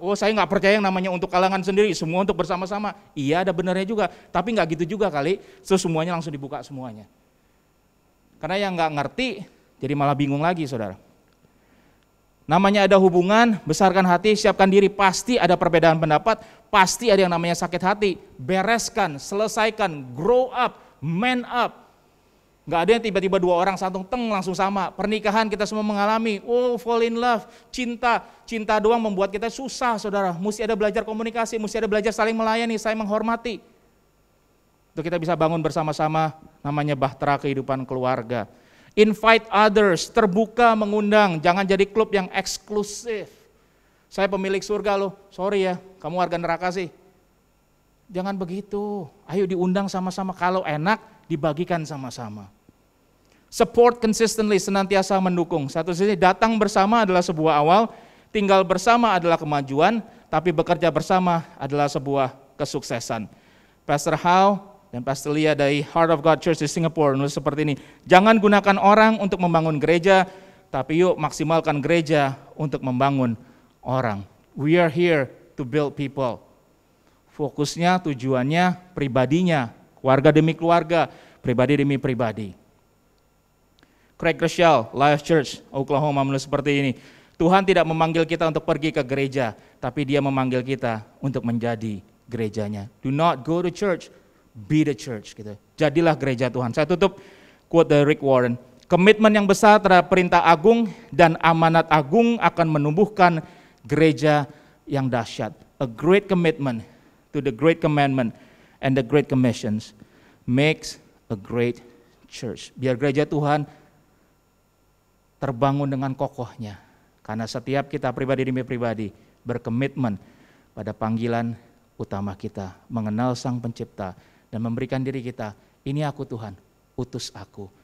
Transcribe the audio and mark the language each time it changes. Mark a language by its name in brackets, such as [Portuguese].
[Indonesian] Oh saya nggak percaya yang namanya untuk kalangan sendiri. Semua untuk bersama-sama. Iya ada benarnya juga. Tapi nggak gitu juga kali. So semuanya langsung dibuka semuanya. Karena yang nggak ngerti, jadi malah bingung lagi saudara. Namanya ada hubungan, besarkan hati, siapkan diri, pasti ada perbedaan pendapat, pasti ada yang namanya sakit hati. Bereskan, selesaikan, [English] grow up, man up. [Indonesian] Nggak ada yang tiba-tiba dua orang satu langsung sama. Pernikahan kita semua mengalami, [English] fall in love, [Indonesian] cinta doang membuat kita susah saudara. Mesti ada belajar komunikasi, mesti ada belajar saling melayani, saling menghormati. Untuk kita bisa bangun bersama-sama, namanya bahtera kehidupan keluarga. [English] Invite others, [Indonesian] terbuka mengundang, jangan jadi klub yang eksklusif. Saya pemilik surga loh, sorry ya, kamu warga neraka sih. Jangan begitu, ayo diundang sama-sama, kalau enak dibagikan sama-sama. [English] Support consistently, [Indonesian] senantiasa mendukung. Satu sisi datang bersama adalah sebuah awal, tinggal bersama adalah kemajuan, tapi bekerja bersama adalah sebuah kesuksesan. Pastor Howe dan Pastor Lia dari Heart of God Church di Singapura nulis seperti ini. Jangan gunakan orang untuk membangun gereja, tapi yuk maksimalkan gereja untuk membangun orang. [English] We are here to build people. [Indonesian] Fokusnya, tujuannya, pribadinya, keluarga demi keluarga, pribadi demi pribadi. Craig Rochelle, Life Church, Oklahoma menulis seperti ini. Tuhan tidak memanggil kita untuk pergi ke gereja, tapi Dia memanggil kita untuk menjadi gerejanya. [English] Do not go to church, be the church. [Indonesian] Gitu. Jadilah gereja Tuhan. Saya tutup quote dari Rick Warren. Komitmen yang besar terhadap perintah agung dan amanat agung akan menumbuhkan gereja yang dahsyat. [English] A great commitment to the great commandment and the great commissions makes a great church. [Indonesian] Biar gereja Tuhan terbangun dengan kokohnya. Karena setiap kita pribadi demi pribadi berkomitmen pada panggilan utama kita, mengenal Sang Pencipta dan memberikan diri kita, ini aku Tuhan, utus aku.